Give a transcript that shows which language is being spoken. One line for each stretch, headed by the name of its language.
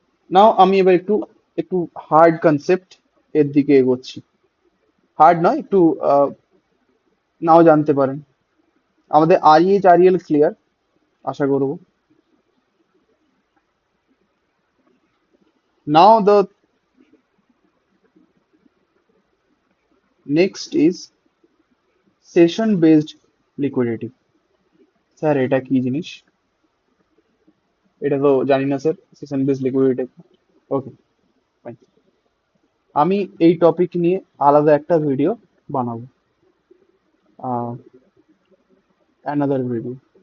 Bangla: নাও, আমি এবার একটু একটু হার্ড কনসেপ্ট এর দিকে এগোচ্ছি। হার্ড নয়, একটু নাও জানতে পারেন। আমাদের আরইএইচ আরইএল ক্লিয়ার আশা করব।
English: Now the next is session based liquidity.
Bangla: Sir এটা কি জিনিস? এটা তো জানি না স্যার, সেশন বেসড লিকুইডিটি। ওকে, ফাইন। আমি এই টপিক নিয়ে আলাদা একটা ভিডিও বানাবো, অ্যানাদার ভিডিও।